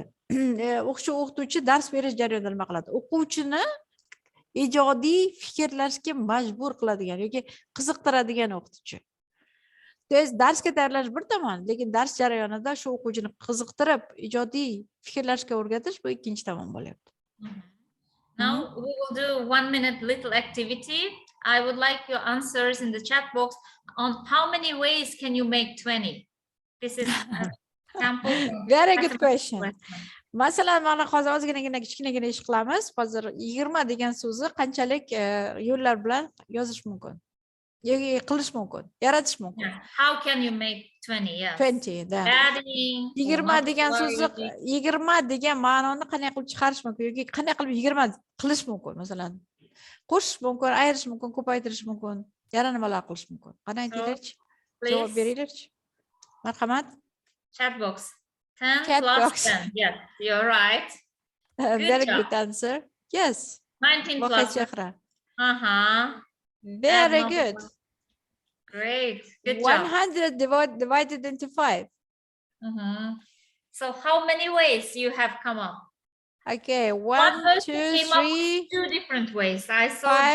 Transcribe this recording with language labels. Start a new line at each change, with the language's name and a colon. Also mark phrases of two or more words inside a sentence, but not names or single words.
Uzbek: O'qituvchi dars berish jarayonida nima qiladi? O'quvchini ijodiy fikrlashga majbur qiladigan yoki qiziqtiradigan o'qituvchi. Darsga tayyorlash bir tomon, lekin dars jarayonida shu o'quvchini qiziqtirib, ijodiy fikrlashga o'rgatish bu ikkinchi tomon bo'lyapti.
English: Now we will do 1 minute little activity. I would like your answers in the chat box on how many ways can you make 20. This is a sample. Very good question.
Uzbek: Masalan, mana hozir ozginagina kichkinagina ish qilamiz. Hozir 20 degan so'zni qanchalik yo'llar bilan yozish mumkin? Yoki qilish mumkin, yaratish mumkin.
English: How can you make 20? Yes.
Uzbek: 20 da.
English: Adding.
Uzbek: 20 degan so'zni 20 degan ma'noni qanday qilib chiqarish mumkin yoki qanday qilib 20 qilish mumkin? Masalan, qo'shish mumkin, ayirish mumkin, ko'paytirish mumkin, yana nimalar qilish mumkin? Qanday deylarchi? Javob beringlarchi. Marhamat.
English: Chat box. 10 Chat plus box. 10. Yes, you're right. Very job. good answer. Yes. 19 plus. Voqea chehra. Add Very number good. one. Great. Good job. 100 divided into 5. So how many ways you have come up? Okay, One 1, person 2, came up 3, with 2 different ways. I saw 5,